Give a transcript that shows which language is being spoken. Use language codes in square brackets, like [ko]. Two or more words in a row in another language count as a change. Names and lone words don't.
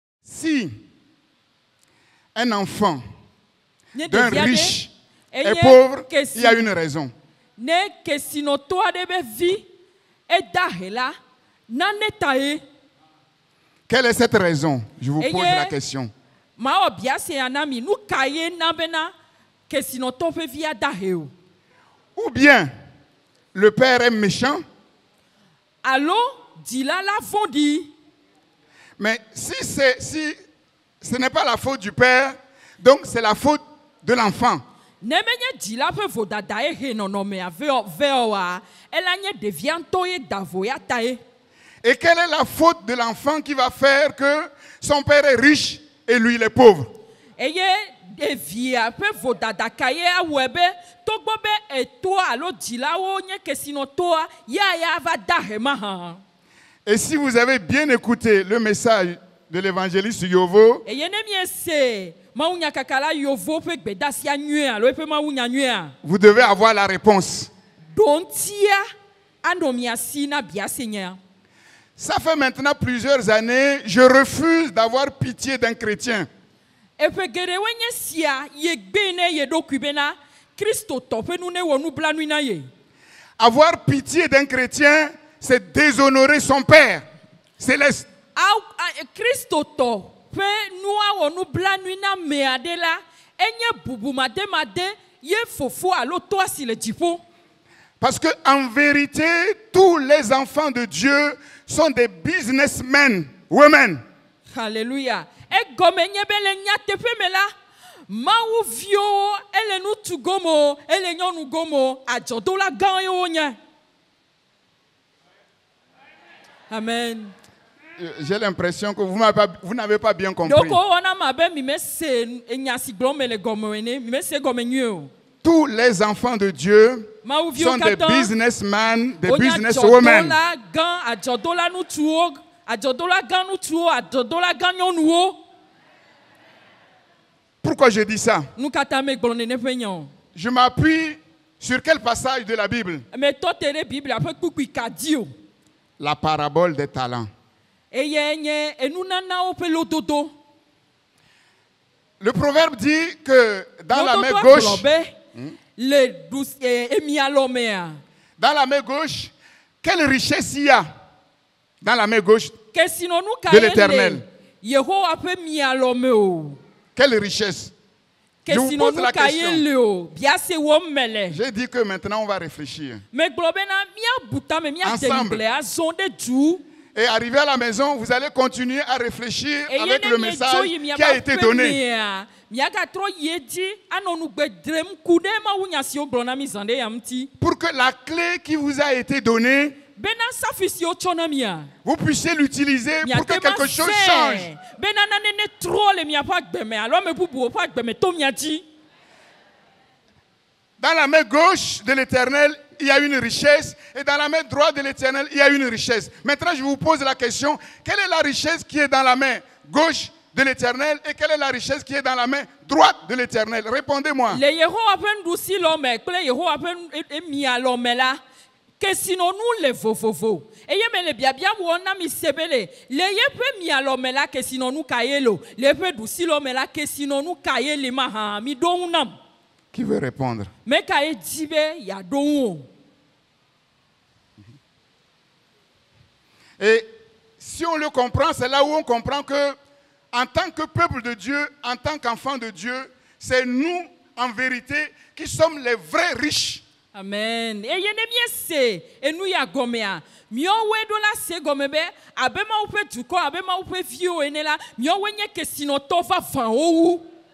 [fr] Si un enfant [ee] Nye [fr] d'un [ee] ɖevia ɖe, [fr] riche est [ee] eye [fr] pauvre, [ee] kesi- [fr] il y a une raison. [ee] Ne kesinɔtɔ aɖe be vi edahe la, nane ta ye. [fr] Quelle est cette raison? Je vous Et pose yeah. la question. [ee] Mawɔ biase ya na mi, nu ka ye na bena kesinɔtɔ ƒe vi adahe o? [fr] Ou bien le père est méchant, [ee] Alo dzila la vɔ̃ɖi. [fr] mais si ce n'est pas la faute du père, donc c'est la faute de l'enfant. [ee] Ne menye dzila ƒe vodada ye he nɔnɔmea veɔ wa, ela nye ɖevia ŋutɔ ye da vo ya ta ye. [fr] Et quelle est la faute de l'enfant qui va faire que son père est riche et lui il est pauvre? [ee] Eye ɖevia ƒe vodada ka ye awɔe be togbɔ be etoa alo dzilawo nye kesinɔtɔa, ya va dahe ma hã. [fr] Et si vous avez bien écouté le message de l'évangéliste Yovo, [ee] Eye ne miese mawunya kakala yovo ƒe gbedasia nyuie alo eƒe mawunya nyuia, [fr] vous devez avoir la réponse. [ee] dontia anɔ mia si na biase nya. [fr] Ça fait maintenant plusieurs années, je refuse d'avoir pitié d'un chrétien. [ee] Eƒe geɖewoe nye sia ye gbe ne ye ɖokui bena kristotɔ ƒe nu ne wɔ nublanui na ye. [fr] Avoir pitié d'un chrétien, c'est déshonorer son Père céleste. [ee] Kristotɔ ƒe nua wɔ nublanui na me aɖe la, enye bubumademade ye fofo alo toa si le dziƒo. [fr] Parce qu'en vérité, tous les enfants de Dieu sont des [en] businessmen, women. [fr] Hallelujah. [ee] Egɔme nye be le nyateƒe me la, Mawu viwo ele nutu gomo, ele nyɔnu gomo, adzɔdola gã ye wonye. Amen. [fr] J'ai l'impression que vous n'avez pas bien compris. [ee] Donc wɔna ma be mi me se enya si gblɔm me le gɔme ene, mi me se gɔme nyuie o. [fr] Tous les enfants de Dieu [ee] Mawu viwo [fr] sont des [ee] katã [fr] businessmen, des [ee] wonya [fr] businesswomen. [ee] adzɔdola gã, adzɔdola ŋutsuwo, adzɔdola gã ŋutsuwo, adzɔdola gã nyɔnuwo. [fr] Pourquoi je dis ça? [ee] Nu katã me gblɔ nene ƒe nya o. [fr] Je m'appuie sur quel passage de la Bible? [ee] Me tɔ te ɖe Biblia ƒe kpukpui ka dzi o. [fr] La parabole des talents. [ee] Eye nye enunanawo ƒe lododo. [fr] Le proverbe dit que dans la main [ee] Lododoa [fr] gauche, [ee] gblɔ be le emialɔmea, [fr] dans la main gauche, quelle richesse il y a dans la main gauche? [ee] kesinɔnu ka [fr] De [ee] ye [fr] l'Éternel. [ee] le Yehowa ƒe mialɔme o. [fr] Quelle richesse? Je vous pose la [ee] Kesinɔnu ka ye [fr] question. [ee] le o. Biase wɔm me le. [fr] J'ai dit que maintenant on va réfléchir. [ee] Me gblɔ bena míabu ta me míade [fr] Ensemble. [ee] ŋgble azɔ ɖe du. [fr] Et arrivé à la maison, vous allez continuer à réfléchir avec le [ee] Eye ne [fr] message [ee] miedzo yi [fr] qui a [ee] miaƒe [fr] été donné. [ee] aƒemea, miagatrɔ yi edzi anɔ nugbe drem ku ɖe mawunya siwo gblɔ na mi zã ɖe ya ŋuti. [fr] Pour que la clé qui vous a été donnée, [ee] Bena safi siwo tsɔ na mia. [fr] vous puissiez l'utiliser pour que [ee] Miate [fr] quelque [ee] ma [fr] chose [ee] sɛ [fr] change. [ee] bena nane ne trɔ le miaƒe agbeme alo ame bubuwo ƒe agbeme to mia dzi. [fr] Dans la main gauche de l'Éternel, il y a une richesse. Et dans la main droite de l'Éternel, il y a une richesse. Maintenant, je vous pose la question. Quelle est la richesse qui est dans la main gauche de l'Éternel et quelle est la richesse qui est dans la main droite de l'Éternel? Répondez-moi. [ee] Le Yehowa ƒe nuɖusilɔme kple Yehowa ƒe mialɔme la, kesinɔnu le vovovo. Eye me le biabia wɔm na mi se be le yeƒe mialɔme la kesinɔnu ka ye lo, le eƒe ɖusilɔme la kesinɔnu ka ye le ma hã mi ɖo ŋu nam. [fr] Qui veut répondre? [ee] Me ka ye dzi be yeaɖo ŋu o. [fr] Et si on le comprend, c'est là où on comprend que en tant que peuple de Dieu, en tant qu'enfant de Dieu, c'est nous, en vérité, qui sommes les vrais riches. Amen. [ee] Eye ne miese enu ya gɔmea, miɔwoe ɖo la se gɔme be abe Mawu ƒe dukɔ, abe Mawu ƒe viwo ene la, miɔwoe nye kesinɔtɔ vavãwo wu.